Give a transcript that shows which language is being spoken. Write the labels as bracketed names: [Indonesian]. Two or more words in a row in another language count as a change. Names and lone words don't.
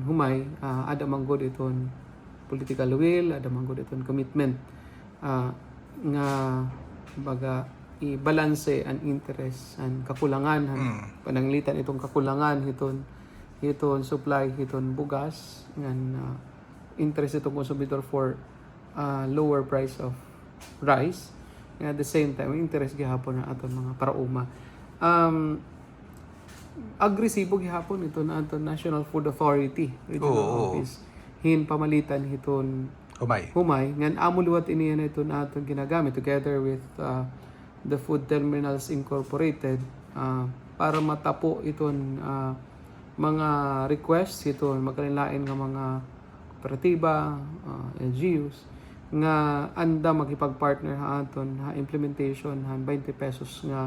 [Waray] humay ada manggod iton [English] political will [Waray] ada manggod iton commitment nga baga i-balanse ang interest ang kakulangan pananglitan itong kakulangan iton supply iton bugas ngan interest itong consumidor [English] for lower price of rice at the same time [Waray] interest gihapon na aton mga parauma agresibo gihapon ito na aton National Food Authority regional office hin pamalitan hiton humay ngan amo liwat iniya na ito na aton ginagamit together with the Food Terminals Incorporated para matapo iton mga requests iton magkalilain nga mga kooperatiba LGUs nga anda makipag-partner ha aton ha implementation ha 20 pesos nga